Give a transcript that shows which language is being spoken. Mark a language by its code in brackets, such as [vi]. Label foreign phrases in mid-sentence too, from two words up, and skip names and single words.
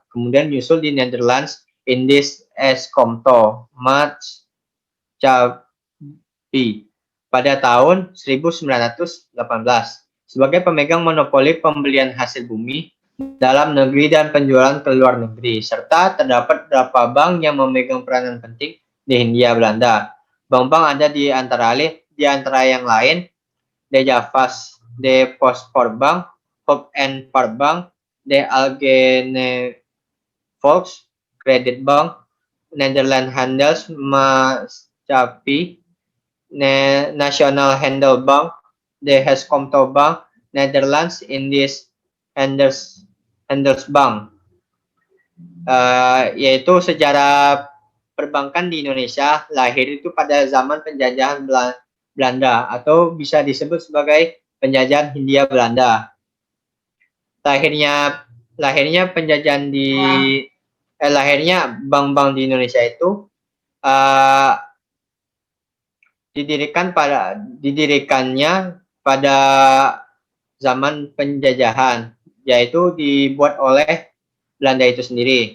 [id] Kemudian menyusul di Netherlands, Indies Escomto, Maatschappij pada tahun 1918 sebagai pemegang monopoli pembelian hasil bumi dalam negeri dan penjualan ke luar negeri, serta terdapat beberapa bank yang memegang peranan penting di Hindia Belanda. Bank-bank ada di antara yang lain De Javas, De Postbank, Hoop en Park, De Algemene Volks, Credit Bank, Nederland Handels Maatschappij, National Handelsbank, De Escomto Bank, Netherlands Indies Handelsbank. Yaitu sejarah perbankan di Indonesia lahir itu pada zaman penjajahan Belanda atau bisa disebut sebagai penjajahan Hindia Belanda. Lahirnya penjajahan lahirnya bank-bank di Indonesia itu didirikannya pada zaman penjajahan, yaitu dibuat oleh Belanda itu sendiri.